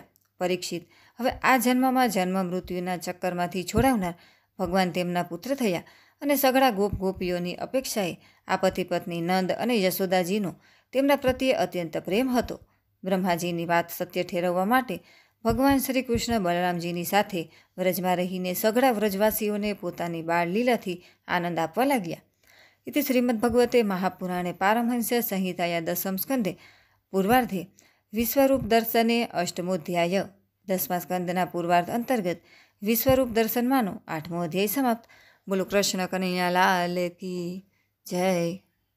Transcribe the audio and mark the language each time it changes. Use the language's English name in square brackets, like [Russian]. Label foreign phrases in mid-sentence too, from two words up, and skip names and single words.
[Gujarati] પરીક્ષિત, હવે આ જન્મમાં જન્મ મૃત્યુના ચક્કરમાંથી છોડાવનાર ભગવાન તેમના પુત્ર થયા અને સઘળા ગોપ ગોપીઓની અપેક્ષાએ આ પતિ પત્ની નંદ અને યશોદાજીનો તેમના પ્રત્યે અત્યંત પ્રેમ હતો. બ્રહ્માજીની વાત સત્ય ઠેરવવા માટે ભગવાન શ્રી કૃષ્ણ બલરામજીની સાથે વ્રજમાં રહીને સઘળા વ્રજવાસીઓને પોતાની બાળ લીલાથી આનંદ આપવા લાગ્યા. [Sanskrit] इति श्रीमद्भगवते महापुराणे पारमहंस्य संहिताया 10 स्कंधे पूर्वार्धे विश्वरूप दर्शने अष्टमोध्याय। [Gujarati] 10મા સ્કંદના પૂર્વાર્ધ અંતર્ગત વિશ્વરૂપ દર્શનમાંનો 8મો અધ્યાય સમાપ્ત। બોલો [Hindi] कृष्ण कन्हैया लाल की जय।